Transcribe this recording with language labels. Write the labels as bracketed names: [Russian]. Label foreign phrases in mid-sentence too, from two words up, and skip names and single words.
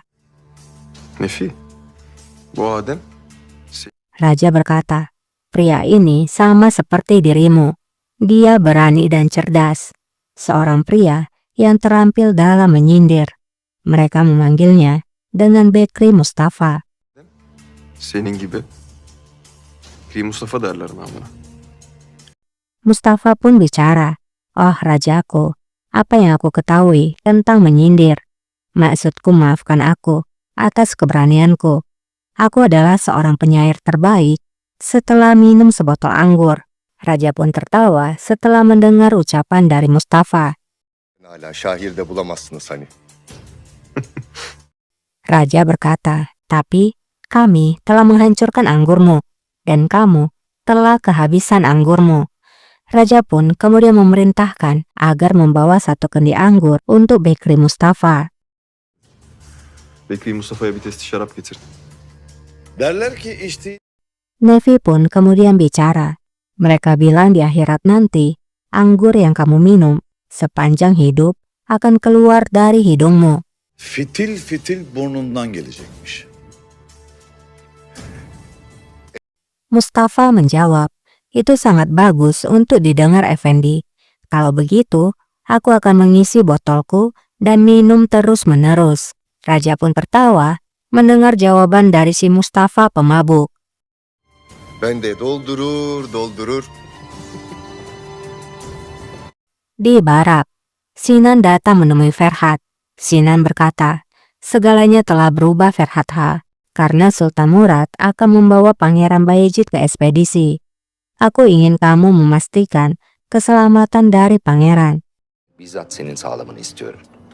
[Turkish] Nefi, bu Adem [Indonesian] Raja berkata, "Pria ini sama seperti dirimu. Dia berani dan cerdas. Seorang pria yang terampil dalam menyindir." Mereka memanggilnya dengan Bekri Mustafa. [Turkish] senin gibi. Ki Mustafa derler namına. [Indonesian] Mustafa pun bicara, "Oh rajaku, apa yang aku ketahui tentang menyindir? Maksudku maafkan aku atas keberanianku. Aku adalah seorang penyair terbaik setelah minum sebotol anggur." Raja pun tertawa setelah mendengar ucapan dari Mustafa. [Turkish] Hala şairde bulamazsınız hani. [Indonesian] Raja berkata, "Tapi kami telah menghancurkan anggurmu, dan kamu telah kehabisan anggurmu." Raja pun kemudian memerintahkan agar membawa satu kendi anggur untuk Bekri Mustafa. [Turkish] Bekri Mustafa'ya bir testi şarap getir. Derler ki içtiği [Indonesian] Nefi pun kemudian bicara. Mereka bilang di akhirat nanti, anggur yang kamu minum sepanjang hidup akan keluar dari hidungmu. [Turkish] fitil fitil burnundan gelecekmiş. [Indonesian] Mustafa menjawab, "Itu sangat bagus untuk didengar Effendi. Kalau begitu, aku akan mengisi botolku dan minum terus-menerus." Raja pun tertawa mendengar jawaban dari si Mustafa pemabuk. [Turkish] Ben de doldurur. [Indonesian] Di barak, Sinan datang menemui Ferhat. Sinan berkata, "Segalanya telah berubah Ferhat Ha, karena Sultan Murad akan membawa Pangeran Bayezid ke ekspedisi. Aku ingin kamu memastikan keselamatan dari pangeran." [Turkish] Bizzat senin sağlamanı istiyorum.